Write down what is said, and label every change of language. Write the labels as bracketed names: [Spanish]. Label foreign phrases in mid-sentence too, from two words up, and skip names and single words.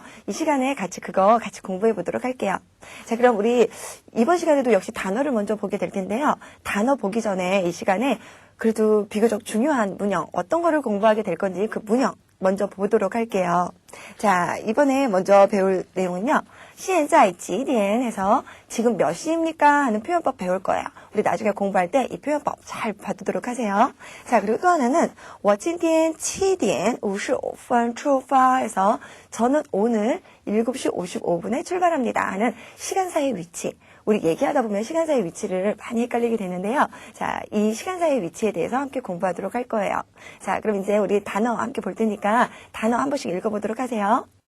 [Korean] 이 시간에 같이 공부해 보도록 할게요. 자, 그럼 우리 이번 시간에도 역시 단어를 먼저 보게 될 텐데요. 단어 보기 전에 이 시간에 그래도 비교적 중요한 문형, 어떤 거를 공부하게 될 건지 그 문형 먼저 보도록 할게요. 자, 이번에 먼저 배울 내용은요. [Chinese] 现在几点 [Korean] 해서 지금 몇 시입니까? 하는 표현법 배울 거예요. 우리 나중에 공부할 때 이 표현법 잘 봐두도록 하세요. 자, 그리고 또 하나는 [Chinese] 我今天7点55分出发 [Korean] 해서 저는 오늘 7시 55분에 출발합니다 하는 시간사의 위치. 우리 얘기하다 보면 시간사의 위치를 많이 헷갈리게 되는데요. 자, 이 시간사의 위치에 대해서 함께 공부하도록 할 거예요. 자, 그럼 이제 우리 단어 함께 볼 테니까 단어 한 번씩 읽어보도록 하세요.